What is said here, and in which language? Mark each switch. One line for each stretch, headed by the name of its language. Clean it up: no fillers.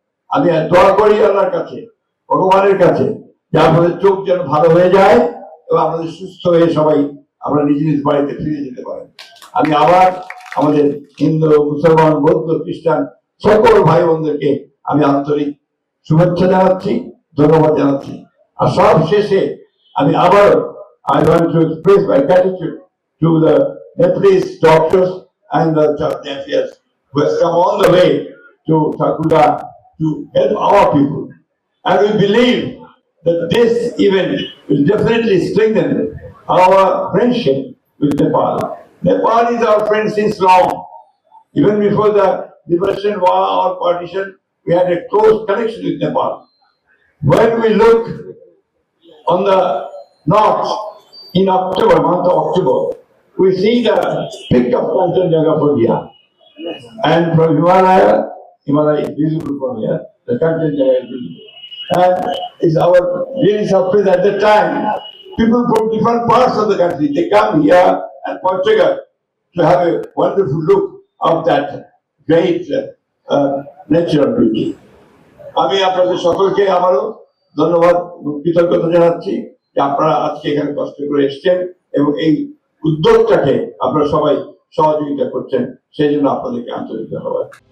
Bangla: আমি দোয়া করি আল্লাহর কাছে, ভগবানের কাছে, যে আপনাদের চোখ যেন ভালো হয়ে যায় এবং আপনাদের সুস্থ হয়ে সবাই আমরা নিজ নিজ বাড়িতে ফিরে যেতে পারেন। আমি আবার আমাদের হিন্দু, মুসলমান, বৌদ্ধ, খ্রিস্টান সকল ভাই বোনদেরকে আমি আন্তরিক শুভেচ্ছা জানাচ্ছি, ধন্যবাদ জানাচ্ছি। আর সব শেষে আমি আবার
English: I want to express my gratitude to the Nepalese doctors and the church affairs who have come all the way to Thakurda to help our people. And we believe that this event will definitely strengthen our friendship with Nepal. Nepal is our friend since long. Even before the liberation war or partition, we had a close connection with Nepal. When we look on the north in October, month of October, we see the peak of Kanchenjunga from here. And from Himalaya is visible from here. The Kanchenjunga is visible. And it's our really surprise at the time. People from different parts of the country, they come here and Portugal to have a wonderful look of that great natural beauty.
Bangla: আমি আপনাদের সকলকে আবারও ধন্যবাদ, কৃতজ্ঞতা জানাচ্ছি যে আপনারা আজকে এখানে কষ্ট করে এসছেন এবং এই উদ্যোগটাকে আপনারা সবাই সহযোগিতা করছেন, সেই জন্য আপনাদেরকে আন্তরিক ধন্যবাদ।